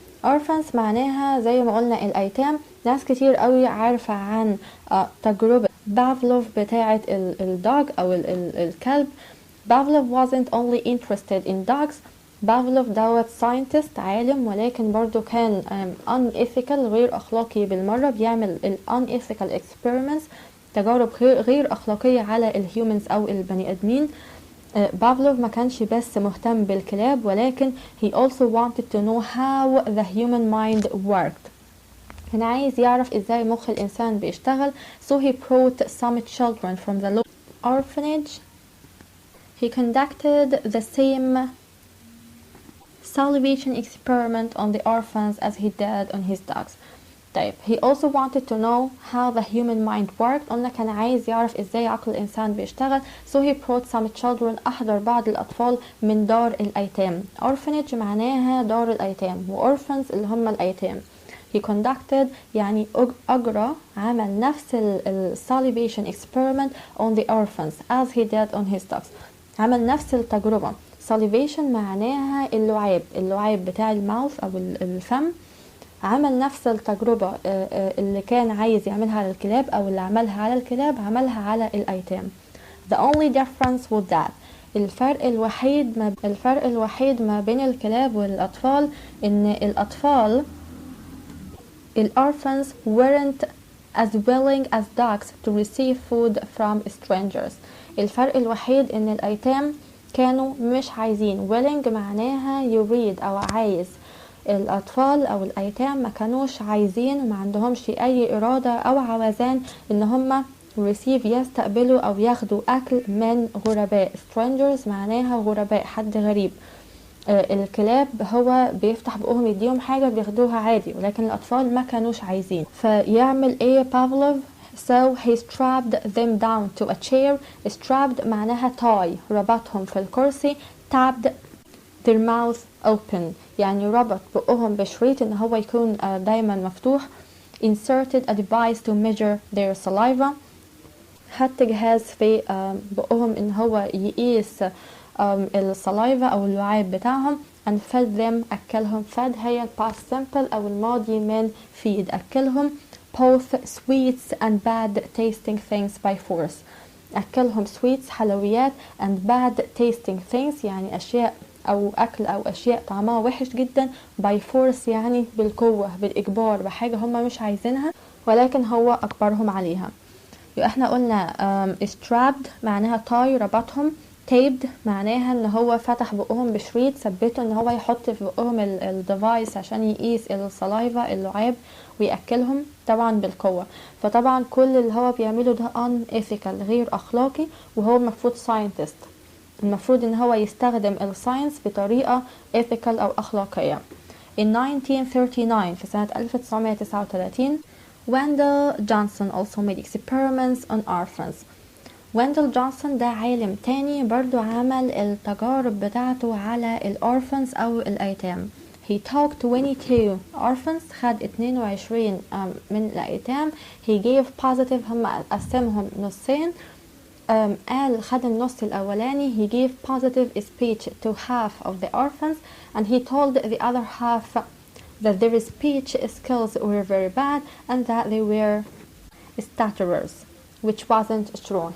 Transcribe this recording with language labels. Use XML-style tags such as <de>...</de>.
<ar>orphans معناها زي ما قلنا الأيتام. ناس كتير قوي عارفة عن تجربة بافلوف بتاعة الدوج أو الكلب.</ar> <en>Pavlov wasn't only interested in dogs.</en> <ar>بافلوف دوت scientist عالم، ولكن برضو كان unethical غير أخلاقي بالمرة. بيعمل</ar> <en>unethical experiments</en> <ar>تجارب غير أخلاقية على الهيومنز أو البني أدمين. بافلوف ما كانش بس مهتم بالكلاب، ولكن</ar> <en>he also wanted to know how the human mind worked.</en> <ar>كان عايز يعرف ازاي مخ الإنسان بيشتغل.</ar> <en>so he brought some children from the local orphanage. He conducted the same salivation experiment on the orphans as he did on his dogs. طيب he also wanted to know how the human mind worked.</en> <ar>قلنا كان عايز يعرف ازاي عقل الإنسان بيشتغل.</ar> <en>so he brought some children.</en> <ar>أحضر بعض الأطفال من دار الأيتام. orphanage معناها دار الأيتام، و orphans اللي هم الأيتام.</ar> <en>he conducted</en> <ar>يعني أجرى، عمل نفس</ar> <en>salivation experiment on the orphans as he did on his dogs.</en> <ar>عمل نفس التجربة. salivation معناها اللعاب بتاع الماوث أو الفم. عمل نفس التجربة اللي كان عايز يعملها على الكلاب أو اللي عملها على الكلاب عملها على الأيتام.</ar> <en>the only difference was that</en> <ar>الفرق الوحيد ما بين الكلاب والأطفال إن الأطفال</ar> <en>orphans weren't as willing as dogs to receive food from strangers.</en> <ar>الفرق الوحيد إن الأيتام كانوا مش عايزين. willing معناها يريد أو عايز. الأطفال أو الأيتام ما كانوش عايزين وما عندهمش أي إرادة أو عوزان إن هم receive يستقبلوا أو ياخدوا أكل من غرباء. strangers معناها غرباء، حد غريب. الكلاب هو بيفتح بقهم يديهم حاجة بياخدوها عادي، ولكن الأطفال ما كانوش عايزين. فيعمل إيه بافلوف؟</ar> <en>so he strapped them down to a chair.</en> <ar>strapped معناها tie، ربطهم في الكرسي.</ar> <en>tapped their mouth open</en> <ar>يعني ربط بقهم بشريط ان هو يكون دايما مفتوح.</ar> <en>inserted a device to measure their saliva.</en> <ar>حط جهاز في بقهم ان هو يقيس السلايفا او اللعاب بتاعهم.</ar> <en>and fed them أكلهم. fed هي past simple</en> <ar>او الماضي من</ar> <en>feed، أكلهم both sweets and bad tasting things by force.</en> <ar>أكلهم sweets حلويات and</ar> <en>bad tasting things</en> <ar>يعني أشياء أو أكل أو أشياء طعمها وحش جدا. by force يعني بالقوة، بالإجبار، بحاجة هم مش عايزينها ولكن هو أجبرهم عليها. يبقى احنا قلنا strapped معناها tie، ربطهم. taped معناها ان هو فتح بقهم بشريط ثبته ان هو يحط في بقهم الديفايس عشان يقيس السلايفا اللعاب ويأكلهم طبعا بالقوة. فطبعا كل اللي هو بيعمله ده unethical غير أخلاقي، وهو المفروض scientist، المفروض ان هو يستخدم الساينس بطريقة ethical او اخلاقية.</ar> <en>in 1939</en> <ar>في سنة 1939</ar> <en>Wendell Johnson also made experiments on orphans.</en> <ar>ويندل جونسون ده عالم تاني برضو عمل التجارب بتاعته على الأورفنز أو الأيتام.</ar> <en>he took 22 orphans،</en> <ar>خد 22 من الأيتام.</ar> <en>he gave positive،</en> <ar>هم قسمهم نصين. قال خد النص الأولاني</ar> <en>he gave positive speech to half of the orphans and he told the other half that their speech skills were very bad and that they were stutterers which wasn't true.</en>